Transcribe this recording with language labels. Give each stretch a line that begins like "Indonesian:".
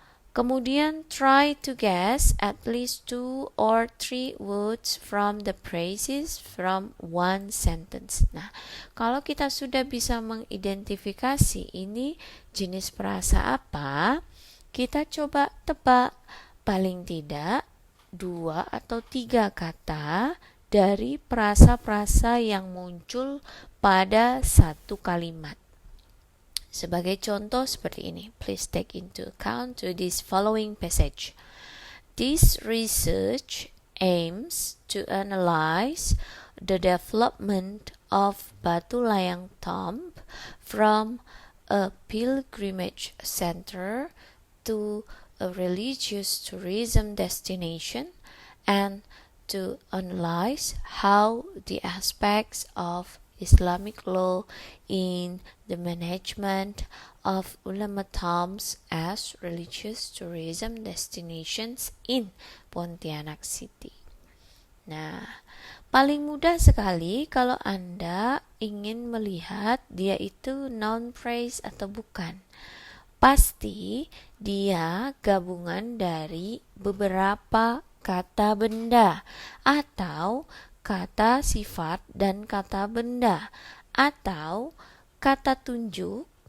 Indonesian: Kemudian
English: try to guess at least 2 or 3 words from the phrases from one sentence.
Indonesian: Nah, kalau kita sudah bisa mengidentifikasi ini jenis frasa apa, kita coba tebak paling tidak 2 atau 3 kata dari frasa-frasa yang muncul pada satu kalimat. Sebagai contoh seperti ini,
English: please take into account to this following passage. This research aims to analyze the development of Batu Layang Tomb from a pilgrimage center to a religious tourism destination and to analyze how the aspects of Islamic law in the management of ulama tombs as religious tourism destinations in Pontianak City.
Indonesian: Nah, paling mudah sekali kalau Anda ingin melihat dia itu noun phrase atau bukan. Pasti dia gabungan dari beberapa kata benda atau kata sifat dan kata benda atau kata tunjuk,